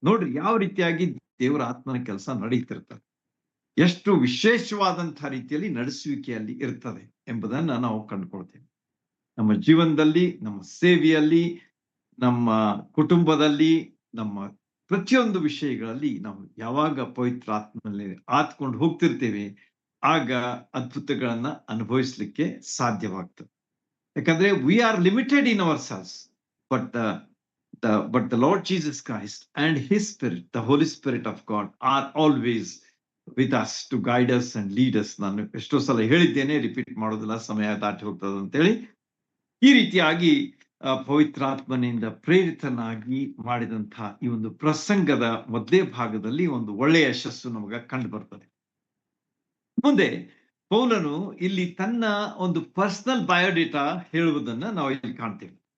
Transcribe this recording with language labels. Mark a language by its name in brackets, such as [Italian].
[Kannada] ನೋಡ್ರಿ ಯಾವ ರೀತಿಯಾಗಿ ದೇವರ ಆತ್ಮನ ಕೆಲಸ ನಡೀತಿರ್ತದೆ, ಎಷ್ಟು ವಿಶೇಷವಾದಂತಹ ರೀತಿಯಲ್ಲಿ ನಡೆಸುವಿಕೆಯಲ್ಲಿ ಇರ್ತದೆ ಎಂಬುದನ್ನ ನಾವು ಕಂಡುಕೊಳ್ತೇವೆ. ನಮ್ಮ ಜೀವನದಲ್ಲಿ, ನಮ್ಮ ಸೇವೆಯಲ್ಲಿ, ನಮ್ಮ ಕುಟುಂಬದಲ್ಲಿ, ನಮ್ಮ ಪ್ರತಿಯೊಂದು ವಿಷಯಗಳಲ್ಲಿ ನಾವು ಯಾವಾಗ ಪವಿತ್ರ ಆತ್ಮನಲ್ಲಿ ಆತ್ಕೊಂಡು ಹೋಗ್ತಿರ್ತೇವೆ, ಆಗ ಅದ್ಭುತಗಳನ್ನ ಅನುಭವಿಸ್ಲಿಕ್ಕೆ ಸಾಧ್ಯವಾಗ್ತದೆ. [English] ಯಾಕಂದ್ರೆ we are limited in ourselves, but the Lord Jesus Christ and His Spirit, the Holy Spirit of God, are always with us to guide us and lead us. [Kannada] ನಾನು ಎಷ್ಟೋ ಸಲ ಹೇಳಿದ್ದೇನೆ, ರಿಪೀಟ್ ಮಾಡೋದಿಲ್ಲ, ಸಮಯ ದಾಟಿ ಹೋಗ್ತದೆ ಅಂತೇಳಿ. ಈ ರೀತಿಯಾಗಿ ಪವಿತ್ರಾತ್ಮನಿಂದ ಪ್ರೇರಿತನಾಗಿ ಮಾಡಿದಂತಹ ಈ ಒಂದು ಪ್ರಸಂಗದ ಮೊದಲೇ ಭಾಗದಲ್ಲಿ ಒಂದು ಒಳ್ಳೆಯ ಯಶಸ್ಸು ನಮಗ ಕಂಡು ಬರ್ತದೆ. ಮುಂದೆ ಪೌಲನು ಇಲ್ಲಿ ತನ್ನ ಒಂದು ಪರ್ಸನಲ್ ಬಯೋಡೇಟಾ ಹೇಳುವುದನ್ನ ನಾವು ಇಲ್ಲಿ ಕಾಣ್ತೇವೆ.